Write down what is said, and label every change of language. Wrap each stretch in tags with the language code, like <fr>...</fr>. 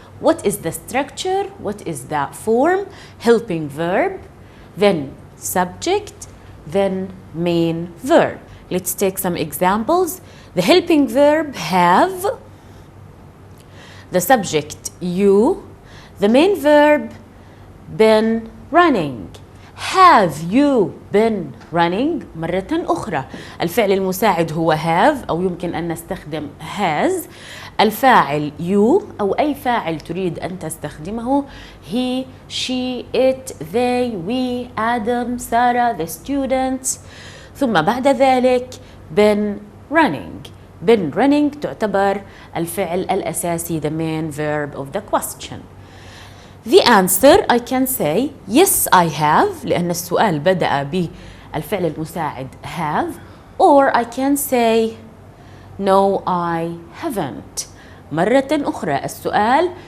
<en>What is the structure? What is the form? Helping verb, then subject, then main verb. Let's take some examples. The helping verb have, the subject you, the main verb been running. Have you been running؟</en> <ar>مرة أخرى الفعل المساعد هو have أو يمكن أن نستخدم has. الفاعل you أو أي فاعل تريد أن تستخدمه</ar> <en>he, she, it, they, we, Adam, Sarah, the students.</en> <ar>ثم بعد ذلك</ar> <en>been running. Been running</en> <ar>تعتبر الفعل الأساسي</ar> <en>the main verb of the question. The answer I can say yes I have</en> <ar>لأن السؤال بدأ بالفعل المساعد</ar> <en>have, or I can say no I haven't.</en> <ar>مرة أخرى السؤال</ar>